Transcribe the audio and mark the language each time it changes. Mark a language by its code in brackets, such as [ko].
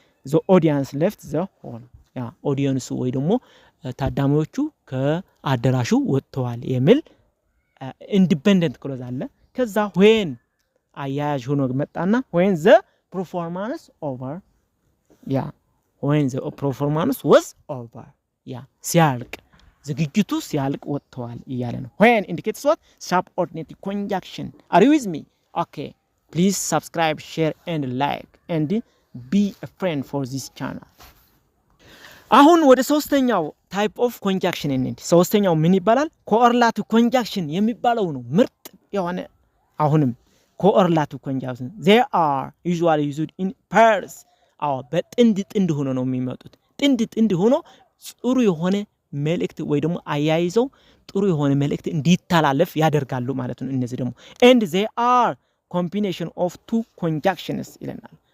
[en] the audience left the hall [am] ያ ኦዲየንሱ ወይ ደግሞ ታዳሚዎቹ ከአዳራሹ ወጥተዋል የሚል ኢንዲፔንደንት ክሎዝ አለ። ከዛ when አያያዥ ሆኖ መጣና when the performance over ያ [en] when the performance was over [am] ያ ሲያልቅ ዝግጅቱ ሲያልቅ ወጥተዋል እያለ ነው። [en] when indicates what? subordinate conjunction. Are you with me? Okay, please subscribe, share and like and be a friend for this channel. [am] አሁን ወደ ሶስተኛው ታይፕ ኦፍ ኮንጃክሽን እንዴ። ሶስተኛው ምን ይባላል? ኮኦርላቲቭ ኮንጃክሽን የሚባለው ነው ምርጥ የሆነ። አሁንም ኮኦርላቲቭ ኮንጃክሽን [en] they are usually used in pairs. [am] በጥንድ ሆኖ ነው የሚመጡት። ጥንድ ሆኖ ጥሩ የሆነ መልእክት ወይ ደግሞ አያይዘው ጥሩ የሆነ መልእክት እንዲተላለፍ ያደርጋሉ ማለት ነው። እነዚህ ደግሞ [en] and they are combination of two conjunctions [am] ይለናል።